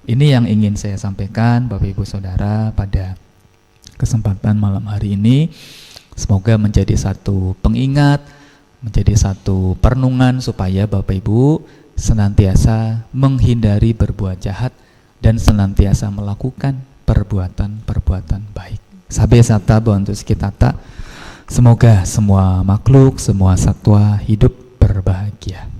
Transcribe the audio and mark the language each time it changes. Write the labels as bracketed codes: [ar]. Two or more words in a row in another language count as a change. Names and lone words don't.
[id] Ini yang ingin saya sampaikan Bapak Ibu Saudara pada kesempatan malam hari ini. Semoga menjadi satu pengingat, menjadi satu perenungan supaya Bapak Ibu senantiasa menghindari berbuat jahat dan senantiasa melakukan perbuatan-perbuatan baik. [pi] Sabe sata bantu sekitata. [id] Semoga semua makhluk, semua satwa hidup berbahagia.